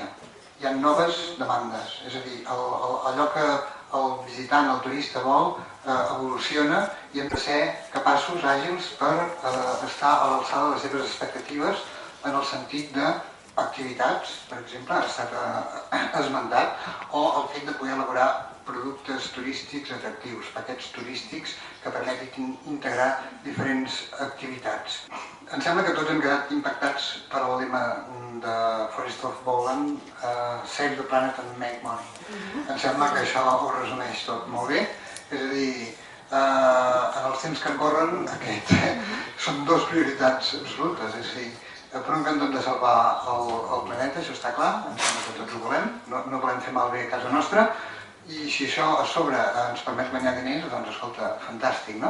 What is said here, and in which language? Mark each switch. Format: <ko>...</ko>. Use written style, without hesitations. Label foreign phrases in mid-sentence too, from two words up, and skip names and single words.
<ca>Hi ha noves demandes, és a dir, allò que el visitant, el turista vol, evoluciona i hem de ser capaços, àgils, per estar a l'alçada de les seves expectatives en el sentit d'activitats, per exemple, ha estat esmentat, o el fet de poder elaborar productes turístics atractius, paquets turístics que permetin integrar diferents activitats. Em sembla que tots hem quedat impactats per el lema de Forest of Bowland,</ca> <en>Save the Planet and Make Money.</en> <ca>Em sembla que això ho resumeix tot molt bé, és a dir, en els temps que corren són dues prioritats absolutes, és a dir, per un cantó hem de salvar el planeta, això està clar, em sembla que tots ho volem, no volem fer malbé a casa nostra, i si això a sobre ens permet guanyar diners, doncs escolta, fantàstic, no?</ca>